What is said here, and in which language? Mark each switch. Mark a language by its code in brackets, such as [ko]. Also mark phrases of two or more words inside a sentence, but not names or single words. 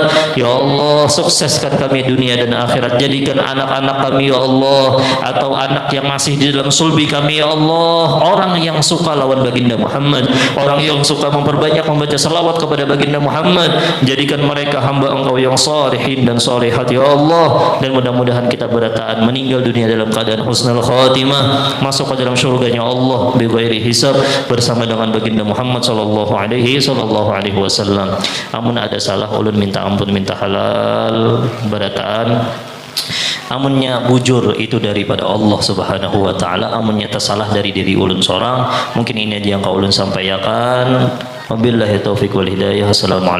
[id] Ya Allah, sukseskan kami dunia dan akhirat. Jadikan anak-anak kami ya Allah, atau anak yang masih di dalam sulbi kami ya Allah, orang yang suka lawan baginda Muhammad, orang yang suka memperbanyak membaca salawat kepada baginda Muhammad. Jadikan mereka hamba Engkau yang salihin dan salihat ya Allah, dan mudah-mudahan kita berataan meninggal dunia dalam keadaan [ar] husnul khatimah, [id] masuk ke dalam surganya Allah [ar] bi ghairi hisab [id] bersama dengan baginda Muhammad [ar] sallallahu alaihi wasallam. [bjn] Amun ada salah ulun minta ampun, minta halal berataan. Amunnya bujur itu daripada Allah [ar] Subhanahu wa taala, [bjn] amunnya tersalah dari diri ulun seorang. Mungkin ini aja yang kau ulun sampaikan. [ar] Wabillahi taufiq wal hidayah.